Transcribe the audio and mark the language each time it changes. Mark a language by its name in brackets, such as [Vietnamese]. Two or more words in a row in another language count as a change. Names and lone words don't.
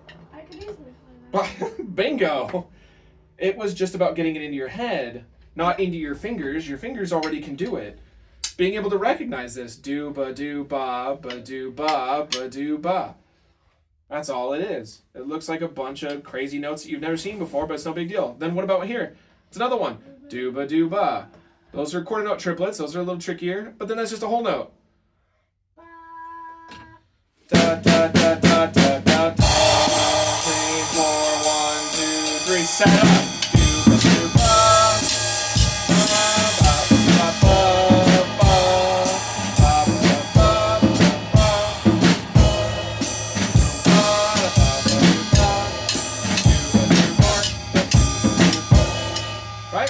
[English] I could easily play that. Bingo! It was just about getting it into your head, not into your fingers. Your fingers already can do it. Being able to recognize this. Do ba do ba ba do ba ba do ba. That's all it is. It looks like a bunch of crazy notes that you've never seen before, but it's no big deal. Then what about here? It's another one. Do ba do ba. Those are quarter note triplets. Those are a little trickier, but then that's just a whole note. Da da da da da da da. 3, 4, 1, 2, 3. Set up. Do ba ba. Right?